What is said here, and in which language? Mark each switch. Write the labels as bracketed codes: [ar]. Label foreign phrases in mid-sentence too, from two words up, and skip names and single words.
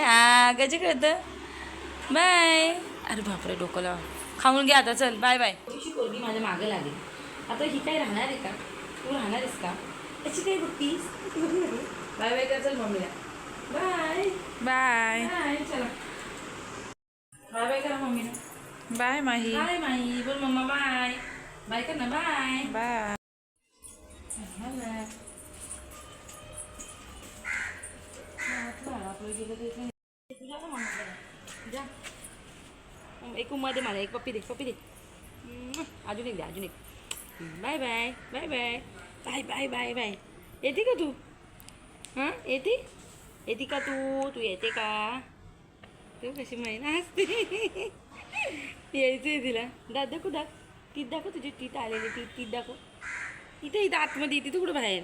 [mr] हा कसे कळतं बाय अरे बापरे डोकं लावा खाऊन घ्या आता चल [en] bye bye [mr] तुझी पोरगी माझ्या मागं लागेल आता ही काय राहणार आहे का तू राहणार आहेस का त्याची काही बघतीस [en] bye bye [mr] कर चल मम्मीला [en] bye bye bye [mr] चला [en] bye bye [mr] करा मम्मीला बाय माही बाय माही बोल मम्मा [en] bye bye [mr] कर ना [en] bye bye [mr] जा एक मध्ये मला एक पप्पी दे अजून एक दे अजून एक [en] bye bye bye bye bye bye bye bye [mr] येते का तू हां येते का तू येते का तू कशी महिना असते यायचं आहे तिला दात दाखव टीत दाखव तुझी टीत आलेली टीत दाखव इथे आतमध्ये येते तू कुठं बाहेर